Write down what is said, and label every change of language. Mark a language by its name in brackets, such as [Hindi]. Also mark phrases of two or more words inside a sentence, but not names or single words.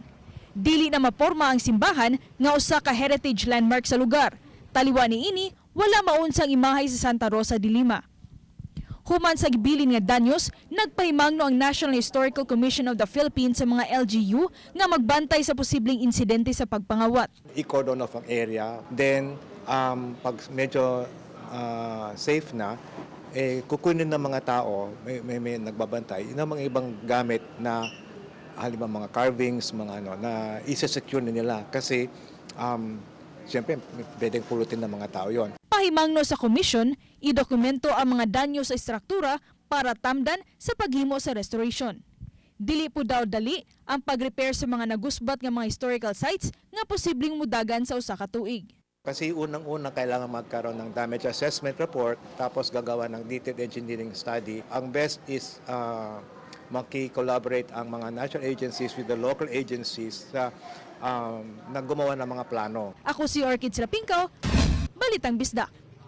[Cebuano] Dili na maporma ang simbahan nga usa ka heritage landmark sa lugar. Taliwa niini, wala maunsang imahe sa Santa Rosa de Lima. Human sa gibilin nga danyos, nagpahimangno ang National Historical Commission of the Philippines sa mga LGU nga magbantay sa posibleng insidente sa pagpangawat. [Filipino] I- [English] cordon off [Filipino] ang area, then pag medyo safe na, kukunin ng mga tao, may nagbabantay, ng mga ibang gamit na halimbawa mga carvings, mga na isa-secure na nila kasi siyempre pwedeng pulutin ng mga tao yon. [Cebuano] Pahimangno sa komisyon, idokumento ang mga danyo sa istruktura para tamdan sa paghimo sa restoration. Dili po daw dali ang pag-repair sa mga nagusbat nga mga [English] historical sites [Cebuano] nga posibleng mudagan sa usa ka tuig. [Filipino] Kasi unang-una kailangan magkaroon ng [English] damage assessment report [Filipino] tapos gagawa ng [English] detailed engineering study. [Filipino] Ang best is maki-collaborate ang mga [English] national agencies with the local agencies [Filipino] sa naggumawa ng mga plano. [Cebuano] Ako si Orchid Slapingkaw, Balitang Bisdak.